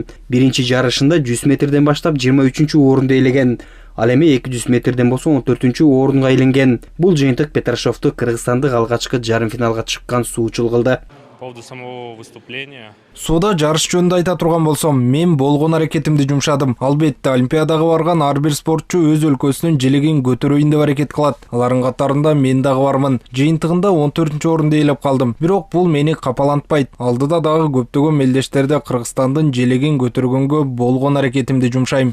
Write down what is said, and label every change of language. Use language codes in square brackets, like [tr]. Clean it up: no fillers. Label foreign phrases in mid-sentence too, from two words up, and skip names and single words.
[ky] Биринчи жарышында 100 метрден баштап 23-чү орунду ээлеген. Ал эми 200 метрден болсо 14-чү орунга ээленген. Бул жыйынтык Петрашовду Кыргызстандык алгачкы жарым финалга чыккан суучул кылды. [ru] По поводу самого выступления. [ky] Суда жарыш жөнүндө айта турган болсом, мен болгон аракетимди жумшадым. Албетте, Олимпиадага барган ар бир спортчу өз өлкөсүнүн желегин көтөрөйүн деп аракет кылат. Алардын катарында мен дагы бармын. Жыйынтыгында 14-чү орунду ээлеп калдым. Бирок бул мени капалантпайт. Алдыда дагы көптөгөн мелдештерде Кыргызстандын желегин көтөргөнгө болгон аракетимди жумшайм.